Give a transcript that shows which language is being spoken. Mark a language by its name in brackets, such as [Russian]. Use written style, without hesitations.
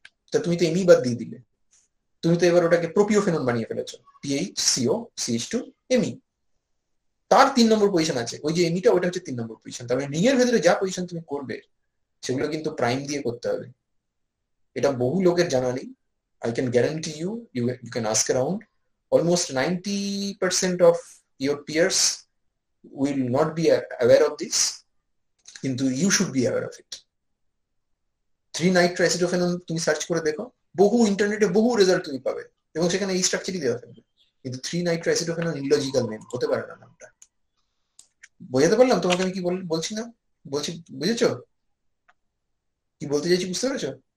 [Bangla] তা তুমি তো বাদ দিয়ে দিলে, তুমি তো এবার ওটাকে প্রোপিওফেনল বানিয়ে ফেলেছো, PHCOCH2Me। তার 3 নম্বর পজিশন আছে, ওই যে এমিটা, ওটা হচ্ছে 3 নম্বর পজিশন। তাহলে রিং এর ভেতরে যা পজিশন তুমি করবে সেগুলো কিন্তু প্রাইম দিয়ে করতে হবে। এটা বহু লোকের জানা নেই। [English] I can guarantee you can ask around. Almost 90% of your peers will not be aware of this, [Bangla] কিন্তু [English] you should be aware of it. [Bangla] 3-nitroacetonol তুমি সার্চ করে দেখো, বহু ইন্টারনেটে বহু রেজাল্ট তুমি পাবে, এবং সেখানে এই স্ট্রাকচারই দেওয়া থাকবে। কিন্তু 3-nitroacetonol ইলজিক্যাল নেম, হতে পারে না নামটা। বোঝাতে পারলাম তোমাকে আমি কি বলছি না বলছি? বুঝেছো কি বলতে চাইছি? বুঝতে পেরেছো?